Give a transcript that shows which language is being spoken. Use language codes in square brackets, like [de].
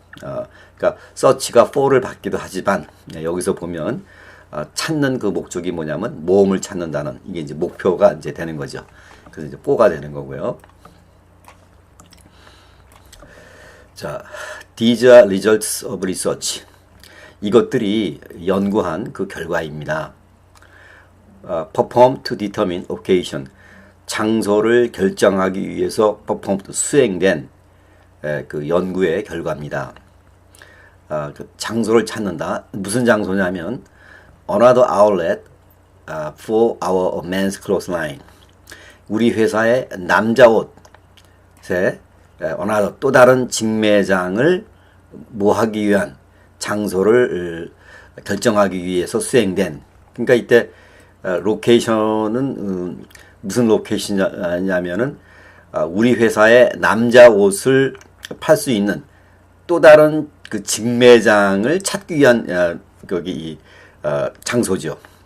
[ko] 그러니까 search가 for를 받기도 하지만 여기서 보면 찾는 그 목적이 뭐냐면 모험을 찾는다는, 이게 이제 목표가 이제 되는 거죠. 그래서 이제 for가 되는 거고요. [en] 자, these are results of research. [ko] 이것들이 연구한 그 결과입니다. [en] perform to determine occasion. [ko] 장소를 결정하기 위해서 perform 수행된 그 연구의 결과입니다. 그 장소를 찾는다. 무슨 장소냐면 [en] another outlet for our men's clothes line. [ko] 우리 회사의 남자 옷의 another 또 다른 직매장을 모하기 위한 장소를 결정하기 위해서 수행된. 그러니까 이때 로케이션은 무슨 로케이션이냐면은 우리 회사의 남자 옷을 팔 수 있는 또 다른 그 직매장을 찾기 위한 거기 장소죠.